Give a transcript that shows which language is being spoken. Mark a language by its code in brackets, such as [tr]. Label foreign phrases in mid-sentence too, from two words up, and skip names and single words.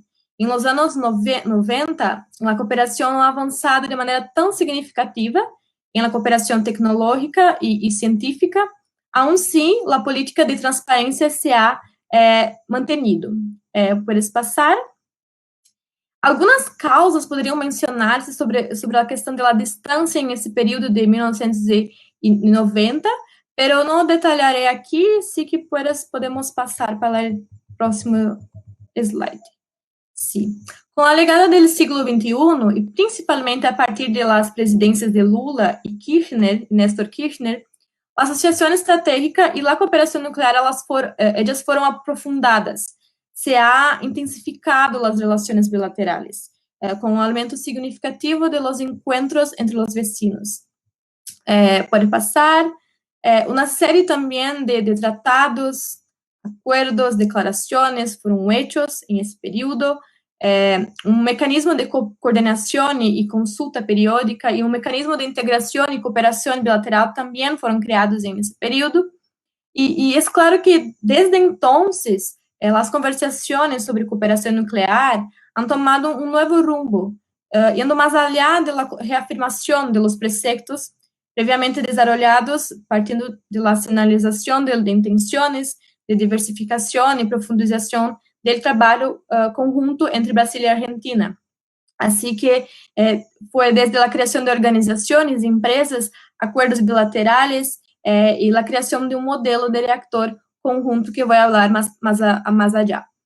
[es] En los años 90, la cooperación no ha avanzado de manera tan significativa en la cooperación tecnológica y científica, aún sí, la política de transparencia se ha mantenido. Puedes pasar. [pt] Algunas causas poderiam mencionar-se sobre a questão da distância nesse período de 1990, pero não detalharei aqui, [es] sí que [pt] podemos passar para o próximo slide. [es] Sí. [pt] Com a legada do século XXI, e principalmente a partir das presidências de Lula e Kirchner, Néstor Kirchner, a associação estratégica e a cooperação nuclear elas foram aprofundadas. [es] Se ha intensificado [pt] as relações [es] bilaterales, [pt] com um aumento significativo [es] de los encuentros entre los vecinos. [pt] Pode passar. Uma série também de tratados, acuerdos, declarações foram hechos em esse período. Um mecanismo de coordenação e consulta periódica e um mecanismo de integração e cooperação bilateral também foram criados em esse período. E é claro que, desde então, as conversações sobre cooperação nuclear [es] han tomado [pt] um novo rumbo, indo mais allá da reafirmação [es] de los preceptos previamente desarrollados, [pt] partindo da sinalização de intenções, de diversificação e profundização do trabalho conjunto entre Brasil e Argentina. Assim que foi desde a criação de organizações, empresas, acordos bilaterais e a criação de um modelo de reactor conjunto que vou falar mais allá.